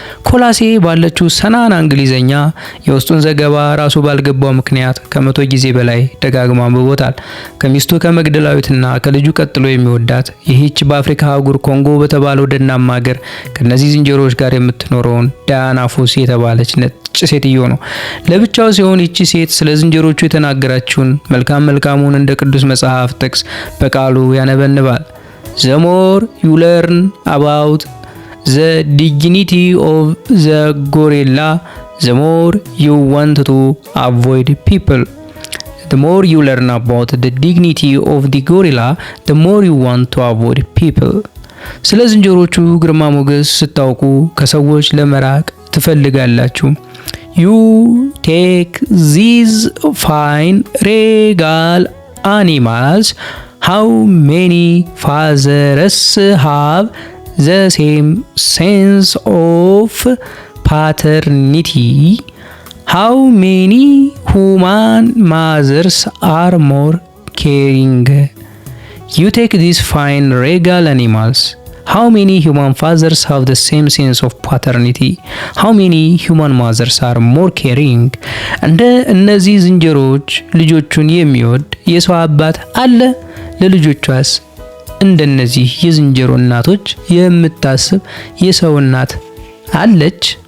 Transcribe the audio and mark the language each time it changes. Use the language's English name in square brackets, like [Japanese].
[Amharic] ኮላሴ ባለችው ሰናና እንግሊዘኛ የውስጡን ዘገባ ራሱ ባልገባው ምክንያት ከ100 ጊዜ በላይ ደጋግሞ አንብቦታል። ከሚስቱ ከመግደላዊትና ከልጁ ቀጥሎ የሚወዳት ይህች በአፍሪካ አህጉር ኮንጎ በተባለው ደናማ ሀገር ከነዚህ ዝንጀሮዎች ጋር የምትኖረውን ዳያና ፎሲ የተባለች ነጭ ሴትዮ ነው። ለብቻው ሲሆን ይቺ ሴት ስለ ዝንጀሮቹ የተናገራችውን መልካሙን እንደ ቅዱስ መጽሐፍ ጥቅስ በቃሉ ያነበንባል። [English] The more you learn about the dignity of the gorilla, the more you want to avoid people. The more you learn about the dignity of the gorilla, the more you want to avoid people. [Amharic] ስለ ዝንጀሮቹ ግርማ ሞገስ ስታውቁ ከሰዎች ለመራቅ ትፈልጋላችሁ። [English] You take these fine regal animals. How many fathers have the same sense of paternity? How many human mothers are more caring? You take these fine regal animals. How many human fathers have the same sense of paternity? How many human mothers are more caring? [Amharic] እንደ እነዚህ ዝንጀሮዎች ልጆቹን የሚወድ የሰው አባት አለ? ለልጆቿስ እንደነዚህ የዝንጀሮ እናቶች የምታስብ የሰው እናት አለች?